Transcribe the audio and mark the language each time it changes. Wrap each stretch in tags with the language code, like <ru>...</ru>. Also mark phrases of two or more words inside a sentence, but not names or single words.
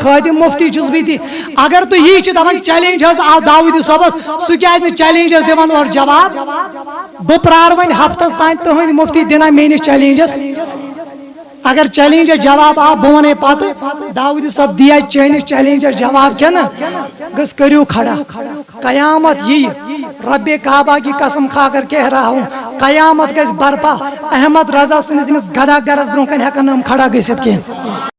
<ks>خٲدِم مفتی چھُس بہٕ تہِ اگر تُہۍ یی چھِ دپان چیلنج حظ آو داؤدی صٲبس سُہ کیازِ نہٕ چیلنجس دِوان اورٕ جواب بہٕ پرٛارٕ وۄنۍ ہفتس تانۍ تُہنٛدۍ مفتی دِنا میٲنِس چیلنجس اگر چیلنجس جواب آو بہٕ ونے پتہٕ داؤدی صٲب دیا چٲنِس چیلنجس جواب کِنہٕ گٔژھ کٔرِو کھڑا قیامت یی</ks> <ur>رب کعبہ کی قسم کھا کر کہہ رہا ہوں</ur> <ks>قیامت گژھِ برپا احمد رضا سٕنٛدِس ییٚمِس گدا گرس برونٛہہ کنہِ ہٮ۪کن نہٕ یِم کھڑا گٔژھِتھ کینٛہہ</ks>